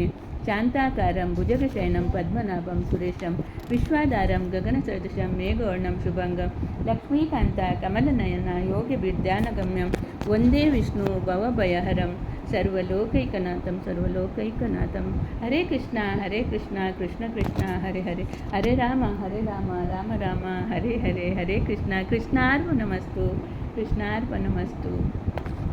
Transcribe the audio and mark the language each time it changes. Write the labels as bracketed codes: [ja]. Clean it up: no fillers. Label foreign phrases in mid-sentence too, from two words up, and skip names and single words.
[sa] ಶಾಂತಾಕಾರಂ ಭುಜಗಶಯನಂ ಪದ್ಮನಾಭಂ ಸುರೇಶಂ ವಿಶ್ವಾಧಾರಂ ಗಗನಸದೃಶಂ ಮೇಘವರ್ಣಂ ಶುಭಂಗಂ ಲಕ್ಷ್ಮೀಕಾಂತ ಕಮಲನಯನ ಯೋಗಿಭಿರ್ಧ್ಯಾನಗಮ್ಯಂ ವಂದೇ ವಿಷ್ಣು ಭವಭಯಹರಂ ಸರ್ವಲೋಕೈಕನಾಥಂ. ಹರೇ ಕೃಷ್ಣ ಕೃಷ್ಣ ಕೃಷ್ಣ ಹರೇ ಹರೇ, ಹರೇ ರಾಮ ರಾಮ ರಾಮ ಹರೇ ಹರೇ, ಹರೇ ಕೃಷ್ಣ ಕೃಷ್ಣಾರ್ಪಣಮಸ್ತು.